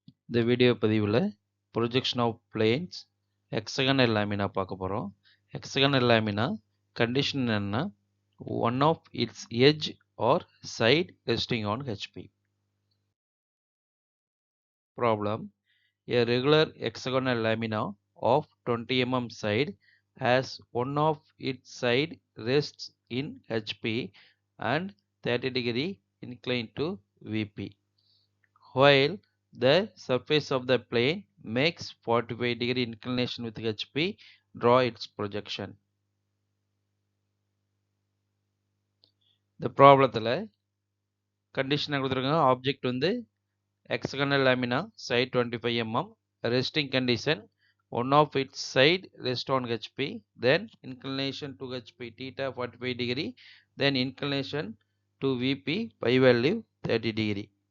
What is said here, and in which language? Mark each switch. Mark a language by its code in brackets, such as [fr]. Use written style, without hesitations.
[ta] இந்த வீடியோ பதிவில் [en] projection of planes hexagonal lamina [ta] பார்க்க போகிறோம். [en] hexagonal lamina condition [ta] என்னன்னா [en] One of its edge or side resting on HP. Problem: a regular hexagonal lamina of 20 mm side has one of its side rests in HP and 30 degree inclined to VP. While the surface of the plane makes 45 degree inclination with HP, draw its projection. [ta] இந்த ப்ராப்ளத்தில் கண்டிஷனை கொடுத்துருக்காங்க. [en] object [ta] வந்து [en] hexagonal lamina side 25 mm, resting condition one of its side rest on HP, then inclination to HP theta 45 degree, then inclination to VP pi value 30 degree.